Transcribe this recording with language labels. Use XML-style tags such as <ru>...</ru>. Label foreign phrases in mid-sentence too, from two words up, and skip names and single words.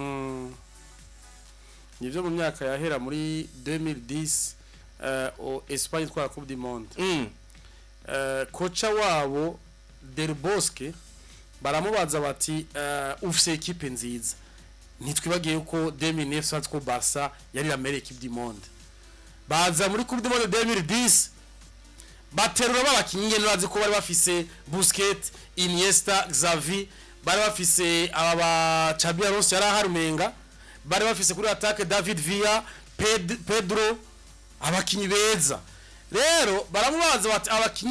<rn>nivyo mu myaka yahera muri 2010 Espagne kwa Coupe du Monde kocha wabo Del Bosque baramubaza bati ufise equipe nziza nitwibagiye uko 2009 ko Barca yari</rn> <fr>la meilleure équipe du monde</fr> <rn>baza muri Coupe du Monde 2010 baterura babakinyi nurazi ko bari bafise Busquets, Iniesta, Xavi bari bafise aba Xabi Alonso yari harumenga bari bafise kuri attaque David Villa, Pedro abakinyi beza rero baramubaza bati abakinyi</rn>